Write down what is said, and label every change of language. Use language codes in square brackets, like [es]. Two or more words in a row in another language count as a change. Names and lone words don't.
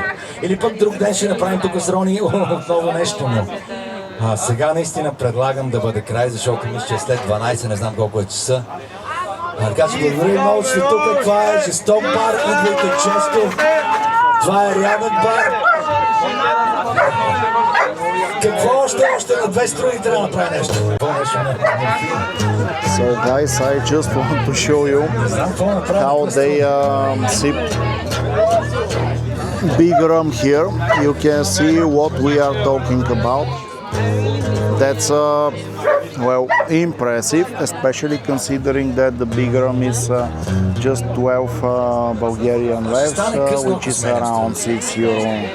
[bg] Или пък друг ден ще направим тук с Рони отново нещо, но сега наистина предлагам да бъде край, защото мисля, че след 12, не знам колко е часа. Така че благодаря много, че сте тук. Това е жесток бар, идвайте често. Това е рядък бар. Какво още на две струни трябва да направи нещо? [en] So guys, I just want to show you how they sip big rum here. You can see what we are talking about. That's well, impressive, especially considering that the big rum is just 12 Bulgarian levs, which is around €6.